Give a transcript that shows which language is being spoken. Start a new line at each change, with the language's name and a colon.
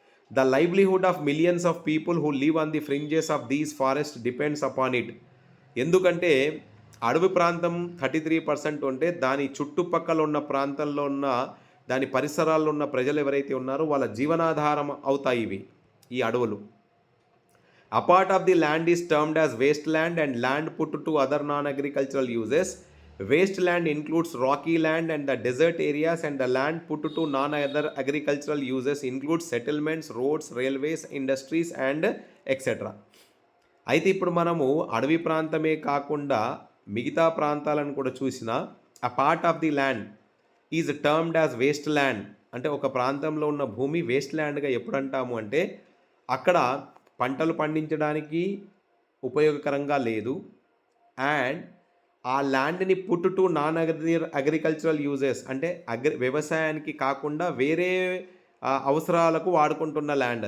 English: The livelihood of millions of people who live on the fringes of these forest depends upon it.
Telugu: ఎందుకంటే అడవి ప్రాంతం 33% ఉంటే దాని చుట్టుపక్కల ఉన్న ప్రాంతంలో ఉన్న, దాని పరిసరాల్లో ఉన్న ప్రజలు ఎవరైతే ఉన్నారో వాళ్ళ జీవనాధారం అవుతాయి ఇవి, ఈ అడవులు.
English: A part of the land is termed as wasteland and land put to other non-agricultural uses. Wasteland includes rocky land and the desert areas, and the land put to non-other agricultural uses includes settlements, roads, railways, industries and etc.
Telugu: అయితే ఇప్పుడు మనము అడవి ప్రాంతమే కాకుండా మిగతా ప్రాంతాలను కూడా చూసినా,
English: a part of the land is termed as wasteland.
Telugu: అంటే ఒక ప్రాంతంలో ఉన్న భూమి వేస్ట్ ల్యాండ్గా ఎప్పుడు అంటాము అంటే అక్కడ పంటలు పండించడానికి ఉపయోగకరంగా లేదు, అండ్ ఆ ల్యాండ్ని
English: put to non agricultural uses,
Telugu: అంటే వ్యవసాయానికి కాకుండా వేరే అవసరాలకు వాడుకుంటున్న ల్యాండ్.